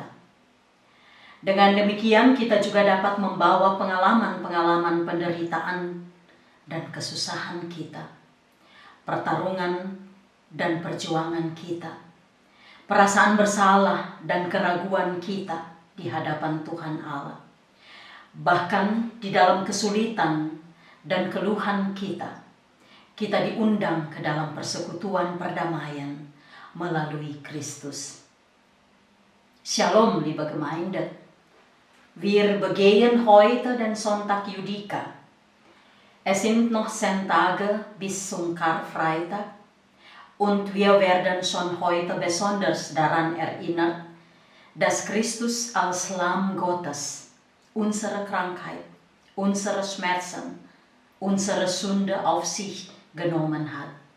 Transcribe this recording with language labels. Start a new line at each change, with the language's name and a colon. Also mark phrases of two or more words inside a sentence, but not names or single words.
Indonesian: Dengan demikian kita juga dapat membawa pengalaman-pengalaman penderitaan dan kesusahan kita, pertarungan dan perjuangan kita, perasaan bersalah dan keraguan kita di hadapan Tuhan Allah. Bahkan di dalam kesulitan dan keluhan kita diundang ke dalam persekutuan perdamaian melalui Kristus.
German: Shalom, liebe Gemeinde. Wir begehen heute den Sonntag Judika. Es sind noch 10 Tage bis zum Karfreitag und wir werden schon heute besonders daran erinnert, dass Christus als Lamm Gottes unsere Krankheit, unsere Schmerzen, unsere Sünde auf sich genommen hat.